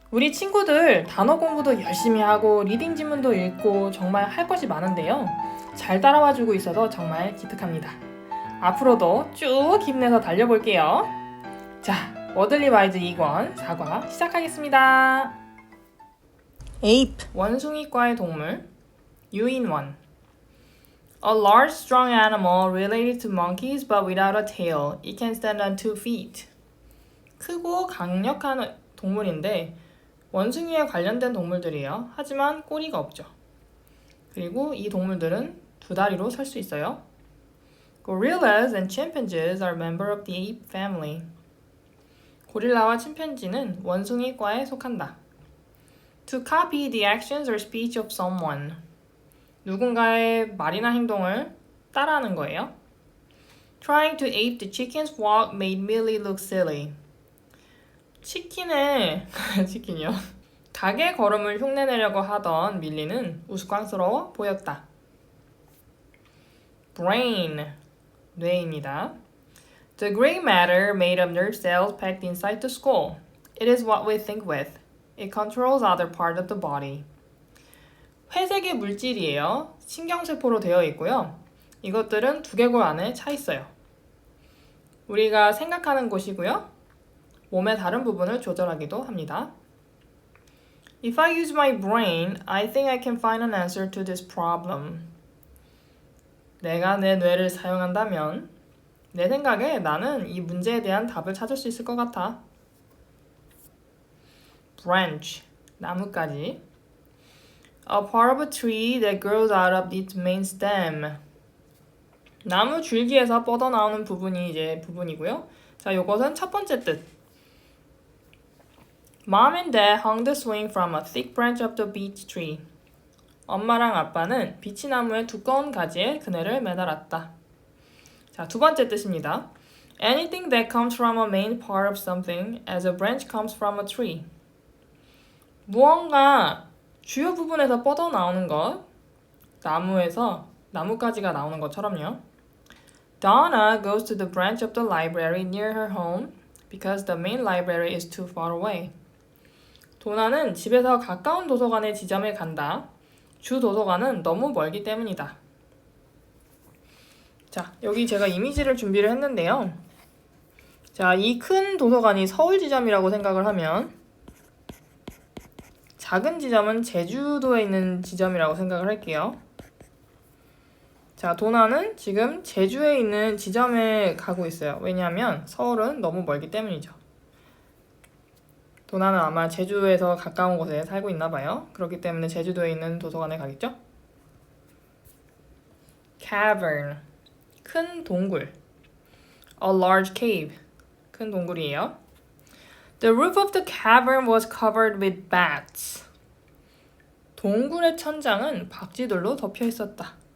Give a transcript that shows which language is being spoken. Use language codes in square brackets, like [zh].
[ko] 우리 친구들 단어 공부도 열심히 하고 리딩 지문도 읽고 정말 할 것이 많은데요. 잘 따라와주고 있어서 정말 기특합니다. 앞으로도 쭉 힘내서 달려볼게요. 자, 워들리 와이즈 2권 4과 시작하겠습니다. [en] ape, [ko] 원숭이과의 동물 유인원 [en] A large, strong animal related to monkeys but without a tail. It can stand on 2 feet. [ko] 크고 강력한 동물인데 원숭이에 관련된 동물들이에요. 하지만 꼬리가 없죠. 그리고 이 동물들은 두 다리로 설 수 있어요. [en] Gorillas and chimpanzees are member of the ape family. [ko] 고릴라와 침팬지는 원숭이과에 속한다. [en] To copy the actions or speech of someone. [ko] 누군가의 말이나 행동을 따라하는 거예요. [en] Trying to ape the chicken's walk made Millie look silly. [ko] 치킨이요. 닭의 걸음을 흉내내려고 하던 밀리는 우스꽝스러워 보였다. Brain, 뇌입니다. [en] The gray matter made of nerve cells packed inside the skull. It is what we think with. It controls other part of the body. [ko] 회색의 물질이에요. 신경세포로 되어 있고요. 이것들은 두개골 안에 차 있어요. 우리가 생각하는 곳이고요. 몸의 다른 부분을 조절하기도 합니다. [en] If I use my brain, I think I can find an answer to this problem. [ko] 내가 내 뇌를 사용한다면 내 생각에 나는 이 문제에 대한 답을 찾을 수 있을 것 같아. Branch, 나뭇가지. [en] A part of a tree that grows out of its main stem. [ko] 나무 줄기에서 뻗어나오는 부분이 이제 부분이고요. 자, 요것은 첫 번째 뜻. [en] Mom and Dad hung the swing from a thick branch of the beech tree. [ko] 엄마랑 아빠는 비치나무의 두꺼운 가지에 그네를 매달았다. 자, 두 번째 뜻입니다. [en] Anything that comes from a main part of something as a branch comes from a tree. [ko] 무언가 주요 부분에서 뻗어나오는 것, 나무에서 나뭇가지가 나오는 것처럼요. [en] Donna goes to the branch of the library near her home because the main library is too far away. [ko] 도나는 집에서 가까운 도서관의 지점에 간다. 주 도서관은 너무 멀기 때문이다. 자, 여기 제가 이미지를 준비를 했는데요. 자, 이 큰 도서관이 서울 지점이라고 생각을 하면 작은 지점은 제주도에 있는 지점이라고 생각을 할게요. 자, 도나는 지금 제주에 있는 지점에 가고 있어요. 왜냐하면 서울은 너무 멀기 때문이죠. 도나는 아마 제주에서 가까운 곳에 살고 있나 봐요. 그렇기 때문에 제주도에 있는 도서관에 가겠죠? Cavern, 큰 동굴. [en] A large cave, [ko] 큰 동굴이에요. [en] The roof of the cavern was covered with bats. [ko] 동굴의 천장은 박쥐들로 덮여 있었다.